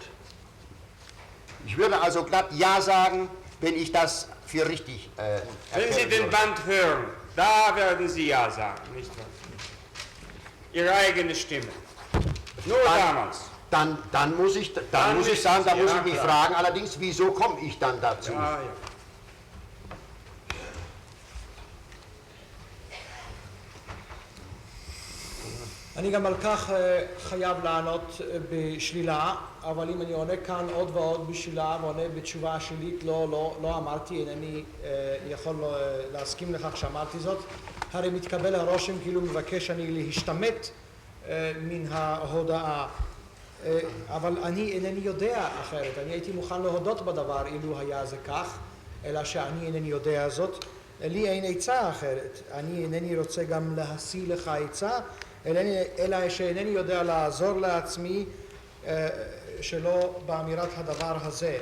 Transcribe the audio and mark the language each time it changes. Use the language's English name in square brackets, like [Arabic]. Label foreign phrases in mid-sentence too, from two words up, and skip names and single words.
[German] Ich würde also glatt Ja sagen, wenn ich das für richtig Wenn Sie den würde. Band hören, da werden Sie Ja sagen, nicht wahr? Ihre eigene Stimme. Nur damals. Dann muss ich sagen, da muss ich mich fragen, allerdings, wieso komme ich dann dazu? Ja, ja. [Hebrew] אני גם על כך חייב לענות בשלילה, אבל אם אני עונה כאן עוד ועוד בשלילה ועונה בתשובה השלילית, לא אמרתי, אינני יכול להסכים לכך שאמרתי זאת, הרי מתקבל הרושם כאילו מבקש אני להשתמט מן ההודעה, אבל אני אינני יודע אחרת, אני הייתי מוכן להודות בדבר אילו היה זה כך, אלא שאני אינני יודע זאת, לי אין עצה אחרת, אני אינני רוצה גם להשיא לך עצה, אלא שאינני יודע לעזור לעצמי שלא באמירת הדבר הזה.